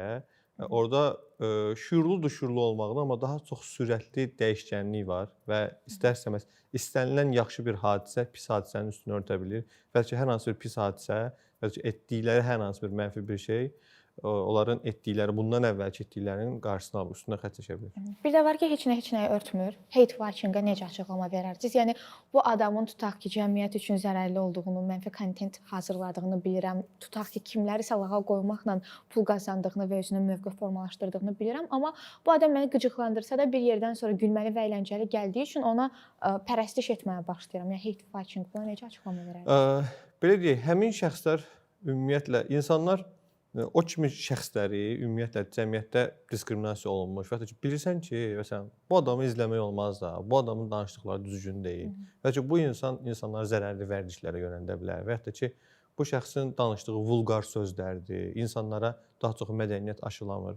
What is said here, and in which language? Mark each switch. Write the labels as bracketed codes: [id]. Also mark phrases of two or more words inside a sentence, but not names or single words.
[az] Orada şuurlu olmağın, amma daha çox sürətli dəyişkənlik var və istər-istəməz istənilən yaxşı bir hadisə pis hadisənin üstünü örtə bilir. Bəlkə hər hansı bir pis hadisə, bəlkə etdikləri hər hansı bir mənfi bir şey onların etdikləri, bundan əvvəlki etdiklərinin qarşısını alıb üstünə xətt çəkə bilər. Bir də var ki, heç nəyi örtmür. [en] Hate watching-a [az] necə açıqlama verərsiniz? Yəni bu adamın tutaq ki, cəmiyyət üçün zərərli olduğunu, mənfi kontent hazırladığını bilirəm. Tutaq ki, kimləri lağa qoymaqla pul qazandığını və özünə mövqe formalaşdırdığını bilirəm, amma bu adam məni qıcıqlandırsa da bir yerdən sonra gülməli və əyləncəli gəldiyi üçün ona pərəstiş etməyə başlayıram. Yəni [en] hate watching [az] buna necə açıqlama verərsiniz? Belə deyək, həmin şəxslər ümumiyyətlə insanlar o kimi şəxsləri ümumiyyətlə cəmiyyətdə diskriminasiya olunmuş və ya ki, bilirsən ki, məsələn, bu adamı izləmək olmaz da, bu adamın danışdıqları düzgün deyil. Və ya ki, bu insanları zərərli vərdişlərə yönəldə bilər və ya da ki, bu şəxsin danışdığı vulqar sözlərdir, insanlara daha çox mədəniyyət aşılamır.